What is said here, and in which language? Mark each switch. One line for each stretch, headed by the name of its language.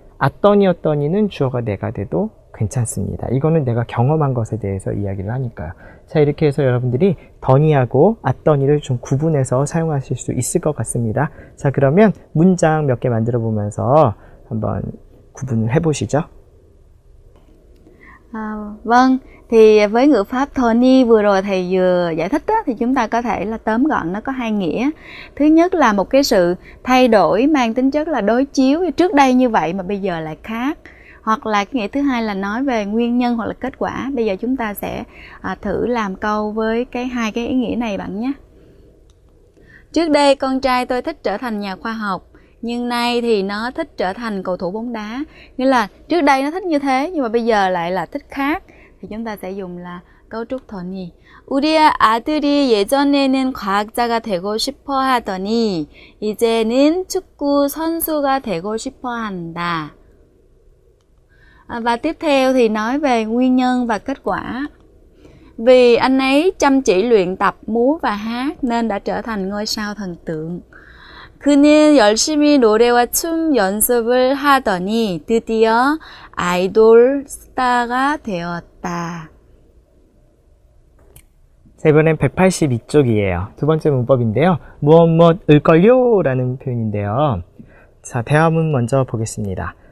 Korean: 앗더니였더니는 주어가 내가 돼도 괜찮습니다. 이거는 내가 경험한 것에 대해서 이야기를 하니까요. 자, 이렇게 해서 여러분들이 더니하고 앗더니를 좀 구분해서 사용하실 수 있을 것 같습니다. 자, 그러면 문장 몇 개 만들어 보면서 한번 구분을 해보시죠.
Vietnamese: Vâng, thì với ngữ pháp Tony vừa rồi thầy vừa giải thích á, thì chúng ta có thể là tóm gọn nó có hai nghĩa. Thứ nhất là một cái sự thay đổi mang tính chất là đối chiếu, trước đây như vậy mà bây giờ lại khác. Hoặc là cái nghĩa thứ hai là nói về nguyên nhân hoặc là kết quả. Bây giờ chúng ta sẽ thử làm câu với hai cái ý nghĩa này bạn nhé. Trước đây con trai tôi thích trở thành nhà khoa học, nhưng nay thì nó thích trở thành cầu thủ bóng đá. Nghĩa là trước đây nó thích như thế nhưng mà bây giờ lại là thích khác. Thì chúng ta sẽ dùng là cấu trúc Tony.
Korean: 우리 아들이 예전에는 과학자가 되고 싶어 하더니 이제는 축구 선수가 되고 싶어 한다.
Vietnamese: Và tiếp theo thì nói về nguyên nhân và kết quả. Vì anh ấy chăm chỉ luyện tập múa và hát nên đã trở thành ngôi sao thần tượng.
Korean: 그는 열심히 노래와 춤 연습을 하더니 드디어 아이돌 스타가 되었다. 자, 이번엔 182쪽이에요. 두 번째 문법인데요. 무엇을걸요? 라는 표현인데요. 자, 대화문 먼저 보겠습니다.